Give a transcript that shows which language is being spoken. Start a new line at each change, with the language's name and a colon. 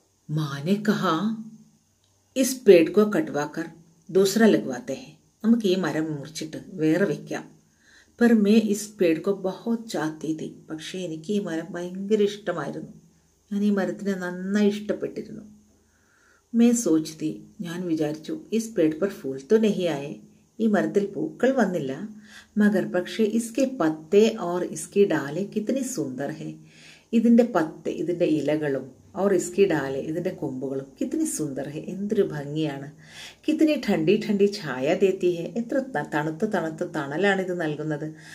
Hindi: माँ ने कहा इस पेड़ को कटवाकर दूसरा लगवाते हैं,
Malayalam: നമുക്ക് ഈ മരം മുറിച്ചിട്ട് വേറെ വെക്കാം.
Hindi: पर मैं इस पेड़ को बहुत चाहती थी,
Malayalam: പക്ഷേ എനിക്ക് ഈ മരം ഭയങ്കര ഇഷ്ടമായിരുന്നു. ഞാൻ ഈ മരത്തിനെ നന്നായി ഇഷ്ടപ്പെട്ടിരുന്നു.
Hindi: मैं सोचती,
Malayalam: ഞാൻ വിചാരിച്ചു,
Hindi: ഇസ് पेड़ पर फूल तो नहीं आए,
Malayalam: ഈ മരത്തിൽ പൂക്കൾ വന്നില്ല. മഗർ പക്ഷേ
Hindi: ഇസ്കെ പത്തെ ഓർ ഇസ്കി ഡാലെ കിത്തനി സുന്ദർ ഹെ,
Malayalam: ഇതിൻ്റെ പത്തെ, ഇതിൻ്റെ ഇലകളും,
Hindi: ഓർ ഇസ്കി ഡാലെ,
Malayalam: ഇതിൻ്റെ കൊമ്പുകളും,
Hindi: കിത്തനി സുന്ദർ ഹെ,
Malayalam: എന്തൊരു ഭംഗിയാണ്.
Hindi: കിത്തനി ठंडी ठंडी ഛായ ദേത്തി ഹെ,
Malayalam: എത്ര തണുത്ത തണലാണ് ഇത് നൽകുന്നത്.